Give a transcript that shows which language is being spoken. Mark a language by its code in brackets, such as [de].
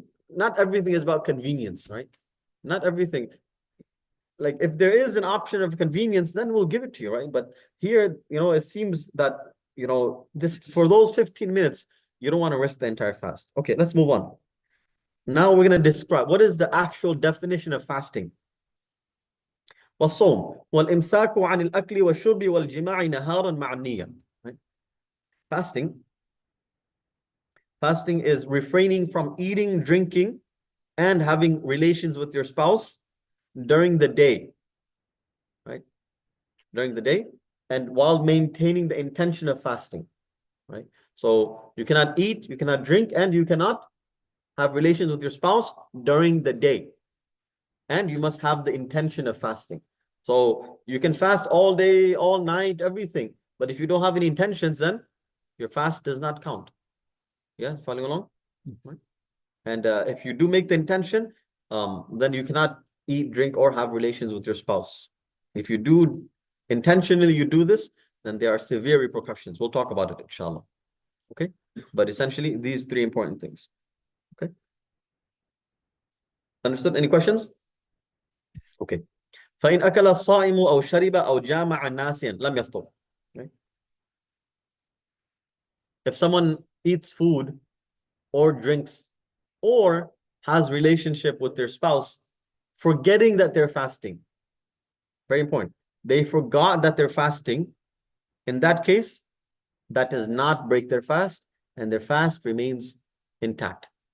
[en] Not everything is about convenience, right? Not everything. Like if there is an option of convenience, then we'll give it to you, right? But here, it seems that, just for those 15 minutes, you don't want to risk the entire fast. Okay, let's move on. Now we're going to describe what is the actual definition of fasting. [ar] والصوم والإمساك عن الأكل والشرب والجماع نهارا مع النية. [en] Right? Fasting is refraining from eating, drinking, and having relations with your spouse during the day, right? During the day, and while maintaining the intention of fasting, right? So you cannot eat, you cannot drink, and you cannot have relations with your spouse during the day. And you must have the intention of fasting. So you can fast all day, all night, everything. But if you don't have any intentions, then your fast does not count. Yeah, following along? Right. And if you do make the intention, then you cannot eat, drink, or have relations with your spouse. If you do intentionally, you do this, then there are severe repercussions. We'll talk about it, inshallah. Okay? But essentially, these three important things. Okay? Understood? Any questions? Okay. [ar] فإن أكل الصائم أو شرب أو جامع ناسيا لم يفطر. [en] Okay? If someone eats food or drinks or has relationship with their spouse, forgetting that they're fasting. Very important. They forgot that they're fasting. In that case, that does not break their fast, and their fast remains intact.